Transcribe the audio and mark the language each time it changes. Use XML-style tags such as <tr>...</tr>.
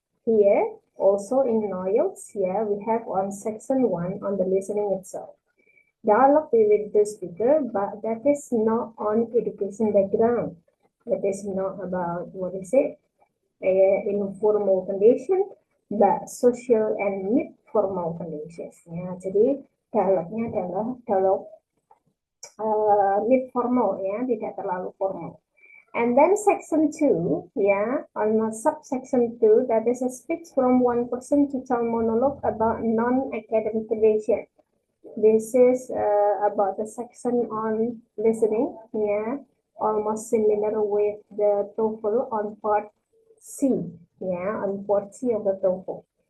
<en>Here, also in IELTS, yeah, we have on section 1 on the listening itself. Dialogue with the speaker, but that is not on education background. That is not about, informal condition, but social and mid-formal conditions.</en> <id>Ya, jadi dialognya adalah dialog mid-formal, ya, tidak terlalu formal.</id> <en>And then section 2, yeah, on subsection 2, that is a speech from one person to tell monologue about non-academic condition. This is about the section on listening, yeah, almost similar with the TOEFL on part C, yeah, on part C of the TOEFL.</en>